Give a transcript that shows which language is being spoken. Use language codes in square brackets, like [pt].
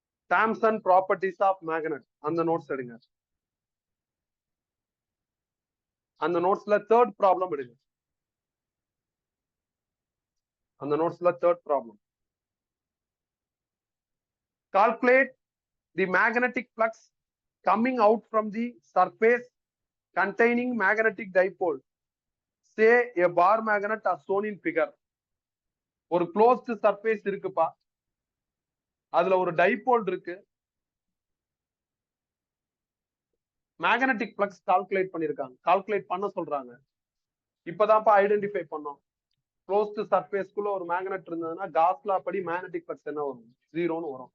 [ta] Terms and properties of magnet அந்த notes எடுங்க. அந்த நோட்ஸ்ல 3rd ப்ராப்ளம் எடுங்க. அந்த நோட்ஸ்ல 3rd problem. [en] Calculate the magnetic flux coming out from the surface containing magnetic dipole. Say a bar magnet as shown in figure. [ta] ஒரு closed surface இருக்குப்பா, அதுல ஒரு dipole இருக்கு. மேக்னெட்டிக் ஃப்ளக்ஸ் கால்குலேட் பண்ணிருக்காங்க, கால்குலேட் பண்ண சொல்றாங்க. இப்பதான்ப்பா ஐடென்டிஃபை பண்ணோம். க்ளோஸ்ட் சர்ஃபேஸ்க்குள்ள ஒரு மேக்னெட் இருந்ததுன்னா காஸ் லா படி மேக்னெட்டிக் ஃப்ளக்ஸ் என்ன வரும்? 0ன்னு வரும்.